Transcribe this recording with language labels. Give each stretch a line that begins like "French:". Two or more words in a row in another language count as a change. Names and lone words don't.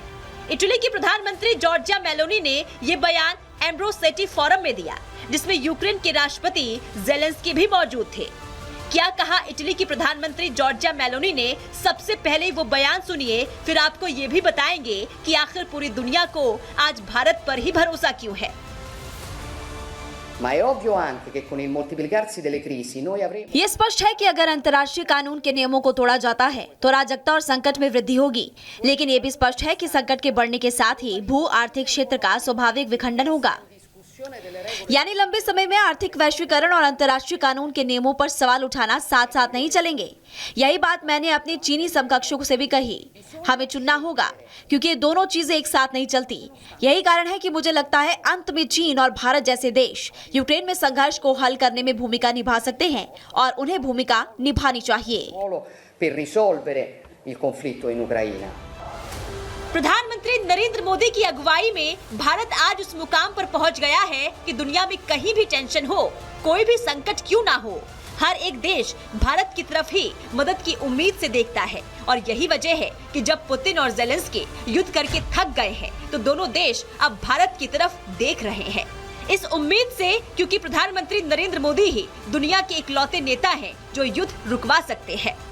Hindi: इटली की प्रधानमंत्री जॉर्जिया मेलोनी ने ये बयान एम्ब्रोसेटी फोरम में दिया, जिसमें यूक्रेन के राष्ट्रपति ज़ेलेंस्की भी मौजूद थे। क्या कहा इटली की प्रधानमंत्री जॉर्जिया मेलोनी ने? सबसे पहले वो बयान सुनिए, फिर आपको ये भी बताएंगे कि आखिर पूरी दुनिया को आज भारत पर ही भरोसा क्यों है।
Italian: Ma è ovvio anche che con il moltiplicarsi delle crisi noi avremo.
Hindi: ये स्पष्ट है कि अगर अंतर्राष्ट्रीय कानून के नियमों को तोड़ा जाता है तो अराजकता और संकट में वृद्धि होगी। लेकिन ये भी स्पष्ट है कि संकट के बढ़ने के साथ ही भू आर्थिक क्षेत्र का स्वाभाविक विखंडन होगा। यानी लंबे समय में आर्थिक वैश्वीकरण और अंतर्राष्ट्रीय कानून के नियमों पर सवाल उठाना साथ साथ नहीं चलेंगे। यही बात मैंने अपने चीनी समकक्षों से भी कही। हमें चुनना होगा, क्योंकि ये दोनों चीजें एक साथ नहीं चलती। यही कारण है कि मुझे लगता है अंत में चीन और भारत जैसे देश यूक्रेन में संघर्ष को हल करने में भूमिका निभा सकते हैं, और उन्हें भूमिका निभानी चाहिए।
Italian: Per risolvere il conflitto in Ucraina.
Hindi: प्रधानमंत्री नरेंद्र मोदी की अगुवाई में भारत आज उस मुकाम पर पहुंच गया है कि दुनिया में कहीं भी टेंशन हो, कोई भी संकट क्यों ना हो, हर एक देश भारत की तरफ ही मदद की उम्मीद से देखता है। और यही वजह है कि जब पुतिन और ज़ेलेंस्की युद्ध करके थक गए हैं, तो दोनों देश अब भारत की तरफ देख रहे हैं, इस उम्मीद से, क्योंकि प्रधानमंत्री नरेंद्र मोदी ही दुनिया के इकलौते नेता हैं जो युद्ध रुकवा सकते हैं।